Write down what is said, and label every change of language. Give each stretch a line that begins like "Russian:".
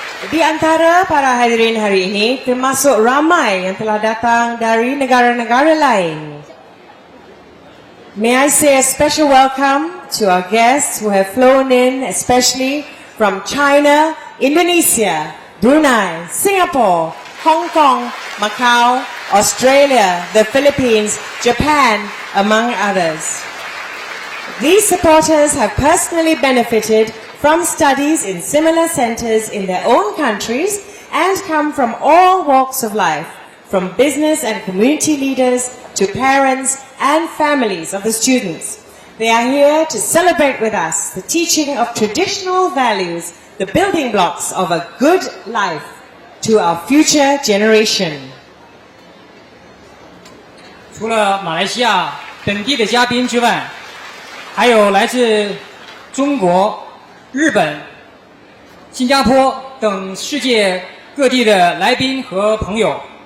Malay: Di antara para hadirin hari ini termasuk ramai yang telah datang dari negara-negara lain.
English: May I say a special welcome to our guests who have flown in, especially from China, Indonesia, Brunei, Singapore, Hong Kong, Macau, Australia, the Philippines, Japan, among others. These supporters have personally benefited from studies in similar centers in their own countries and come from all walks of life, from business and community leaders to parents and families of the students. They are here to celebrate with us the teaching of traditional values, the building blocks of a good life to our future generation.
Chinese: 除了马来西亚本地的嘉宾之外，还有来自中国、日本、新加坡等世界各地的来宾和朋友。